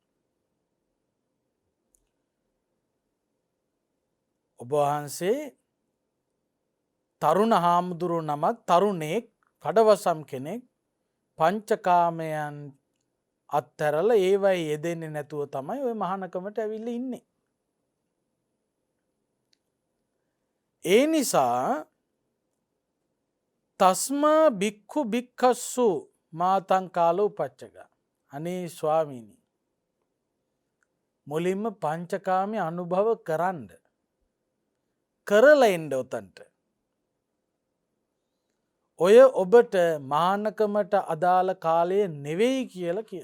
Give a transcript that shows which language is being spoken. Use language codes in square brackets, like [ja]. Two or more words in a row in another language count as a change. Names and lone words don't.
[si] ඔබ වහන්සේ තරුණ හාමුදුරුවෝ නමක්, තරුණෙක්, කඩවසම් කෙනෙක්, පංචකාමයන් අත්හැරලා ඒවයි යෙදෙන්නේ නැතුව තමයි ඔය මහානකමට ඇවිල්ලා ඉන්නේ. ඒ නිසා [pi] තස්මා භික්ඛු භික්ඛස්සු මාතං කාලෝ උපච්චක. [si] අනේ ස්වාමීනි, මුලින්ම පංචකාමී අනුභව කරන්න, කරලා එන්න උතන්ට. ඔය ඔබට මහානකමට අදාළ කාලය නෙවෙයි කියලා කියනවා.